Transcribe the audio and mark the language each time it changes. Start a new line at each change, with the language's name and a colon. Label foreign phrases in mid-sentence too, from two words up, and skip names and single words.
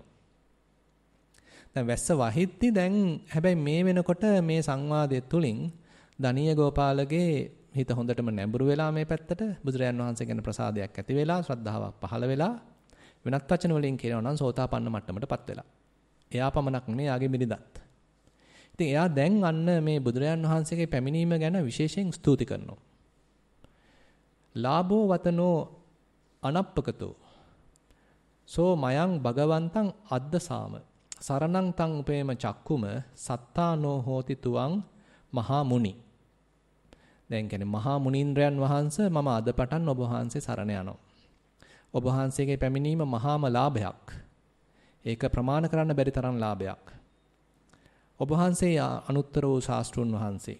Sinhala: දැන් වැස්ස වහිද්දි දැන් හැබැයි මේ වෙනකොට මේ සංවාදය තුලින් ධනිය ගෝපාලගේ හිත හොඳටම නැඹුරු වෙලා මේ පැත්තට බුදුරජාණන් වහන්සේ ගැන ප්‍රසාදයක් ඇති වෙලා ශ්‍රද්ධාවක් පහළ වෙලා වෙනත් වචන වලින් කියනවා නම් සෝතාපන්න මට්ටමටපත් වෙලා. එයා පමණක් නෙවෙයි යාගේ බිරිඳත්. ඉතින් එයා දැන් අන්න මේ බුදුරජාණන් වහන්සේගේ පැමිණීම ගැන විශේෂයෙන් ස්තුති කරනවා.
Pali: ලාභෝ වතනෝ අනප්පකතෝ සෝ මයං භගවන්තං අද්දසාම සරණං තං උපේම චක්කුම සත්තානෝ හෝති තුවං මහා මුනි.
Sinhala: දැන් කියන්නේ මහා මුනින්ද්‍රයන් වහන්සේ මම අද පටන් ඔබ වහන්සේ සරණ යනවා. ඔබ වහන්සේගේ පැමිණීම මහාම ලාභයක්. ඒක ප්‍රමාණ කරන්න බැරි තරම් ලාභයක්. ඔබ වහන්සේ අනුත්තර වූ ශාස්ත්‍රුන් වහන්සේ.